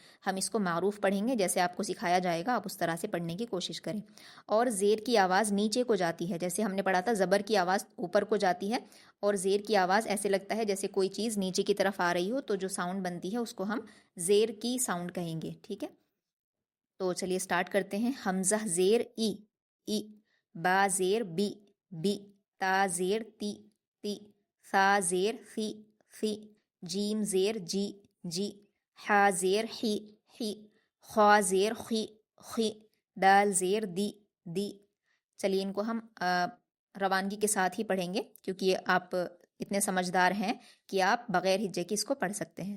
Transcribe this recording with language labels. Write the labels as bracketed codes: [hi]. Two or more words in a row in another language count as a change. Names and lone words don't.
[ur] ہم اس کو معروف پڑھیں گے، جیسے آپ کو سکھایا جائے گا آپ اس طرح سے پڑھنے کی کوشش کریں۔ اور زیر کی آواز نیچے کو جاتی ہے، جیسے ہم نے پڑھا تھا زبر کی آواز اوپر کو جاتی ہے، اور زیر کی آواز ایسے لگتا ہے جیسے کوئی چیز نیچے کی طرف آ رہی ہو، تو جو ساؤنڈ بنتی ہے اس کو ہم زیر کی ساؤنڈ کہیں گے، ٹھیک ہے۔ تو چلیے سٹارٹ کرتے ہیں۔ حمزہ زیر ای، ای، با زیر بی، بی، تا زیر تی، تی، ثا زیر فی، فی، جیم زیر جی، جی، حا زیر حی، حی، خوا زیر خی، خی، دال زیر دی، دی۔ چلیے ان کو ہم روانگی کے ساتھ ہی پڑھیں گے کیونکہ آپ اتنے سمجھدار ہیں کہ آپ بغیر ہجے کے اس کو پڑھ سکتے ہیں۔